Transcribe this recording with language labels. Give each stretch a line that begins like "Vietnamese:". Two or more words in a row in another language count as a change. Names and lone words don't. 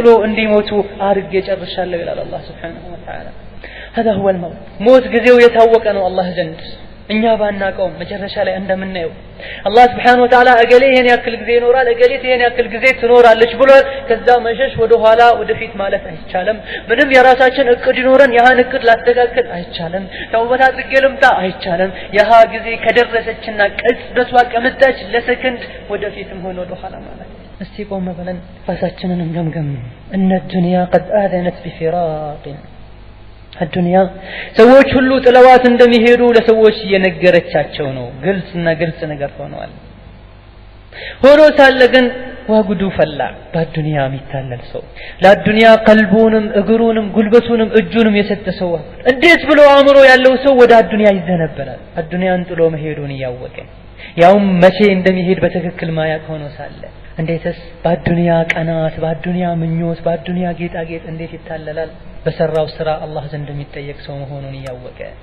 Amharic: እንዲሞቱ አድርጌ ጨርሻለሁ ይላል አላህ
Arabic: سبحانه وتعالى هذا هو الموت
Amharic: ሞት ጊዜው የታወቀ ነው አላህ ዘንድ እኛ ባናቀው መጨረሻ ላይ እንደምናየው አላህ
Arabic: سبحانه وتعالى
Amharic: እገሌ ይሄን ያክል ጊዜ ይኖራል እገሌት ይሄን ያክል ጊዜ ትኖራለች ብሏል ከዛ መሸሽ ወደ ኋላ ወደፊት ማለት አይቻልም ምንም የራሳችን እቅድ ይኖረን ያሃን እቅድ ላስተካክል አይቻልም ተውበት አድርጌ ልምጣ አይቻልም ያሃ ጊዜ ከደረሰችና ቅጽበቷ ቀመጣች ለሰከንድ ወደፊትም ሆነ ወደ ኋላ ማለት እስቲ ቆም ብለን ራሳችንን እንገምገም እነ
Arabic: الدنيا قد آذنت بفراق الدنيا
Amharic: ሰዎች ሁሉ ጥለዋት እንደሚሄዱ ለሰዎች እየነገረቻቸው ነው ግልጽ ነገር ሆኗል ሆኖ ሳለ ግን ዋጉዱ ፈላ በዱንያ የሚታለል ሰው ለዱንያ ቀልቡንም እግሩንም ጉልበቱንም እጁንም የሰጠ ሰው እንዴት ብሎ አእምሮ ያለው ሰው ወደ ዱንያ ይዘነበላል ዱንያን ጥሎ መሄዱን ያወቀ ያው መቼ እንደሚሄድ በትክክል ማያቅ ሆኖ ሳለ እንዴትስ በዱንያ ቀናት በዱንያ ምኞት በዱንያ ጌጣጌጥ እንዴት ይታለላል በሰራው ስራ አላህ ዘንድ የሚጠየቅ ሰው መሆኑን ያወቀ